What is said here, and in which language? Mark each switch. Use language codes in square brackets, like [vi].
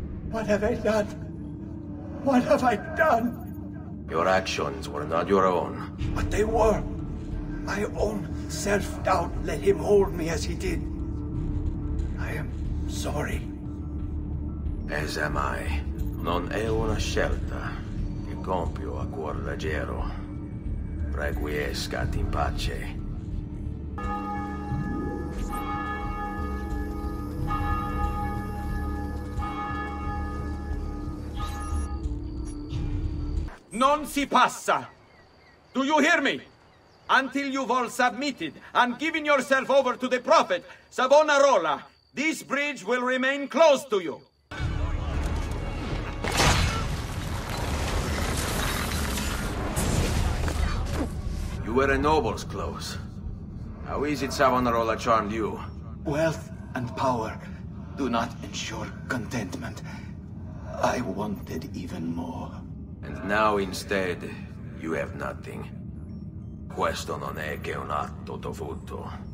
[en] What have I done? What have I done? Your actions were not your own. But they were. My own self-doubt let him hold me as he did. I am sorry. As am I. [it] Non è una scelta che compio a cuor leggero. [la] Requiescat in pace. [it] Non si passa! [en] Do you hear me? Until you've all submitted and given yourself over to the Prophet, Savonarola, this bridge will remain closed to you. You wear a noble's clothes. How is it Savonarola charmed you? Wealth and power do not ensure contentment. I wanted even more. And now instead, you have nothing. [it] Questo non è che un atto dovuto.